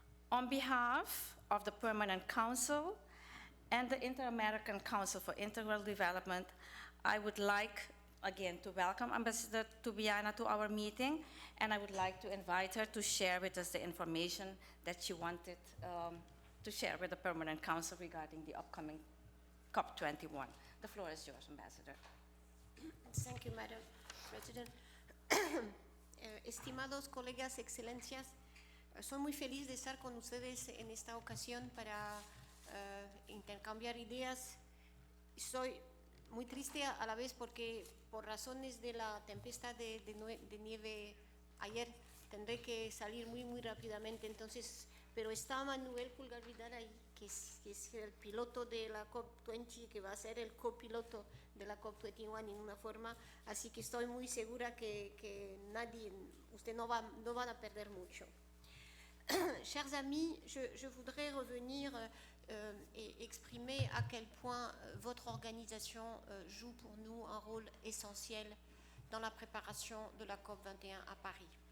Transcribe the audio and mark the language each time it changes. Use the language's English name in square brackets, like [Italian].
[English] On behalf of the Permanent Council and the Inter-American Council for Integral Development, I would like again to welcome Ambassador Tubiana to our meeting, and I would like to invite her to share with us the information that she wanted to share with the Permanent Council regarding the upcoming COP21. The floor is yours, Ambassador. Thank you, Madam President. [Spanish] Estimados colegas, excelencias, soy muy feliz de estar con ustedes en esta ocasión para intercambiar ideas. Soy muy triste a la vez porque por razones de la tempestad de nieve ayer tendré que salir muy rápidamente, entonces, pero está Manuel Pulgar Vidal ahí, que es el piloto de la COP20, que va a ser el copiloto de la COP21 en una forma, así que estoy muy segura que nadie, usted no van a perder mucho. [French] Chers amis, je voudrais revenir et exprimer à quel point votre organisation joue pour nous un rôle essentiel dans la préparation de la COP21 à Paris.